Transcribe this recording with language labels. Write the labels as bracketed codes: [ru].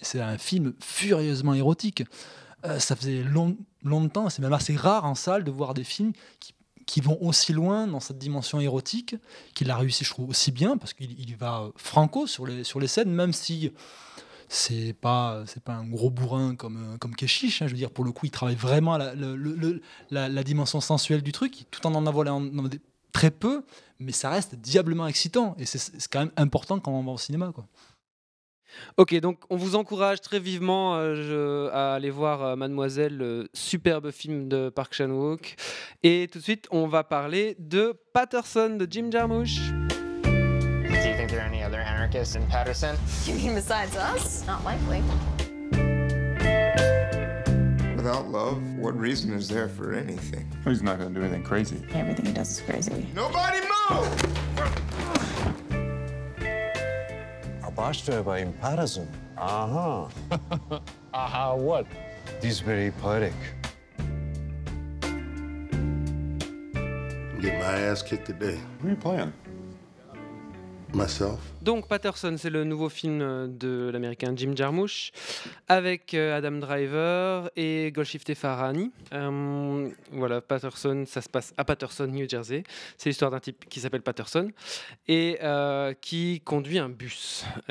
[fr] C'est un film furieusement érotique. Ça faisait longtemps, c'est même assez rare en salle de voir des films qui vont aussi loin dans cette dimension érotique, qu'il a réussi, je trouve, aussi bien, parce qu'il va franco sur les scènes, même si c'est pas un gros bourrin comme Kechiche, hein, je veux dire, pour le coup, il travaille vraiment la dimension sensuelle du truc, tout en avalant très peu, mais ça reste diablement excitant, et c'est quand même important quand on va au cinéma, quoi. Ok, donc on vous encourage très vivement à aller voir Mademoiselle, le superbe film de Park Chan-wook. Et tout de suite, on va parler de Patterson de Jim Jarmusch. [en] Do you think there are any other anarchists in Patterson? You mean besides us? Not likely. Without love, what reason is there for anything? Well, he's not going to do anything crazy. Everything he does is crazy. Nobody move! Abashta by imparison. Uh-huh. Uh-huh, what? This very poetic. I'm getting my ass kicked today. What are you playing? Myself. [fr] Donc Patterson, c'est le nouveau film de l'américain Jim Jarmusch avec Adam Driver et Golshifteh Farahani. Voilà, Patterson, ça se passe à Patterson, New Jersey. C'est l'histoire d'un type qui s'appelle Patterson et qui conduit un bus.